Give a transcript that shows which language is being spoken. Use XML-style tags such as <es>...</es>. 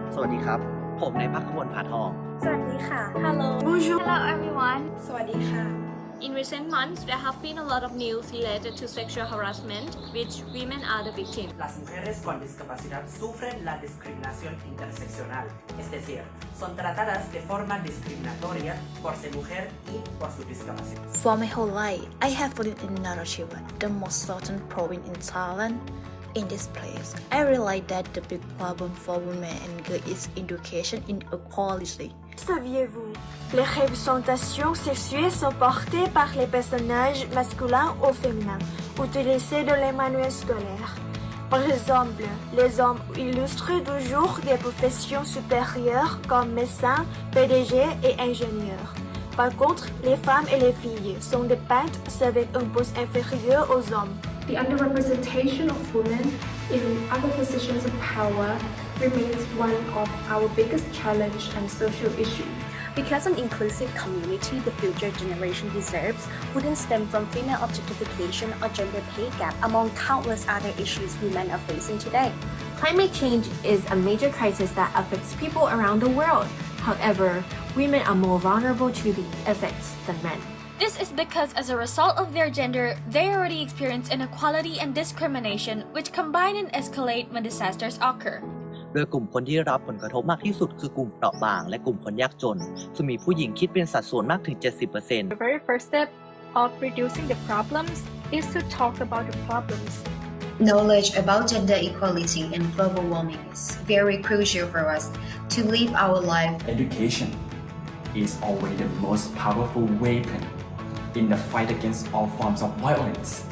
<th>สวัสดีครับ ผมนายภัคขมลผาทอง สวัสดีค่ะ Hello.</th> <en>Bonjour. Hello everyone.</en> <th>สวัสดีค่ะ</th> <en>In recent months, there have been a lot of news related to sexual harassment, which women are the victims.</en> <es>Las mujeres con discapacidad sufren la discriminación interseccional, es decir, son tratadas de forma discriminatoria por ser mujer y por su discapacidad.</es> <en>For my whole life, I have lived in Narathiwat, the most southern province in Thailand. In this place, I realized that the big problem for women and girls is education inequality.</en> <fr>Saviez-vous, les représentations sexuelles sont portées par les personnages masculins ou féminins utilisés dans les manuels scolaires. Par exemple, les hommes illustrent toujours des professions supérieures comme médecins, PDG et ingénieurs. Par contre, les femmes et les filles sont dépeintes avec un poste inférieur aux hommes.</fr> <en>The underrepresentation of women in other positions of power remains one of our biggest challenge and social issue. Because an inclusive community the future generation deserves wouldn't stem from female objectification or gender pay gap among countless other issues women are facing today. Climate change is a major crisis that affects people around the world. However, women are more vulnerable to the effects than men. This is because as a result of their gender, they already experience inequality and discrimination, which combine and escalate when disasters occur.</en> <th>โดยกลุ่มคนที่ได้รับผลกระทบมากที่สุดคือกลุ่มเปราะบางและกลุ่มคนยากจนซึ่งมีผู้หญิงคิดเป็นสัดส่วนมากถึง 70%</th> <en>The very first step of reducing the problems is to talk about the problems. Knowledge about gender equality and global warming is very crucial for us to live our life. Education is always the most powerful weapon in the fight against all forms of violence.</en>